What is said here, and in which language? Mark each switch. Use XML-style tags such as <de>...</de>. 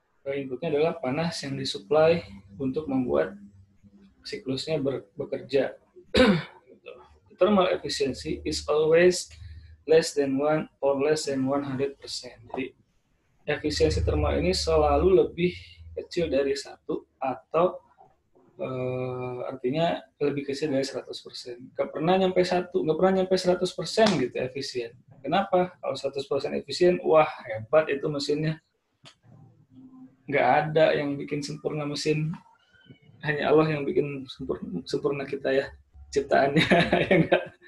<id>Inputnya adalah panas yang disuplai untuk membuat siklusnya bekerja.</id> <en>Thermal efficiency is always less than 1 or less than 100%.</en> <id>Jadi efisiensi thermal ini selalu lebih kecil dari 1 atau artinya lebih kecil dari 100%. Nggak pernah nyampe 100% gitu efisien. Kenapa? Kalau 100% efisien, wah hebat itu mesinnya. Nggak ada yang bikin sempurna mesin, hanya Allah yang bikin sempurna kita ya, ciptaannya. Ya enggak?</id>